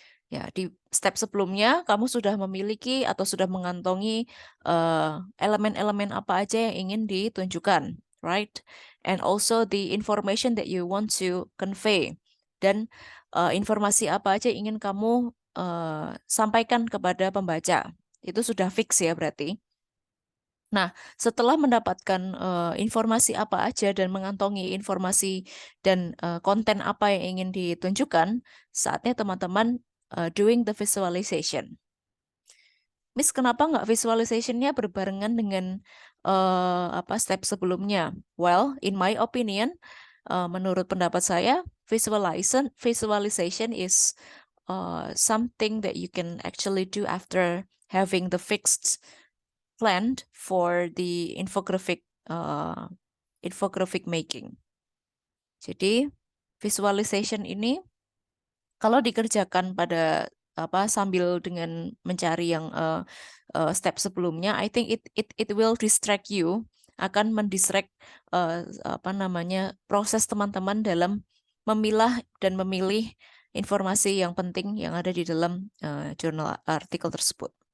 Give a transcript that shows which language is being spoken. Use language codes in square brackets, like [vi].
[id] Ya, di step sebelumnya kamu sudah memiliki atau sudah mengantongi elemen-elemen apa aja yang ingin ditunjukkan, [en] right? And also the information that you want to convey. [id] Dan informasi apa aja yang ingin kamu sampaikan kepada pembaca. Itu sudah fix ya berarti. Nah, setelah mendapatkan informasi apa aja dan mengantongi informasi dan konten apa yang ingin ditunjukkan, saatnya teman-teman [en] doing the visualization. [id] Miss, kenapa nggak visualization-nya berbarengan dengan apa step sebelumnya? [en] Well, in my opinion, [id] menurut pendapat saya, [en] visualization is something that you can actually do after having the fixed planned for the infographic making. [id] Jadi visualization ini kalau dikerjakan pada apa sambil dengan mencari yang step sebelumnya, [en] I think it will distract you, [id] akan mendistract apa namanya proses teman-teman dalam memilah dan memilih informasi yang penting yang ada di dalam jurnal artikel tersebut.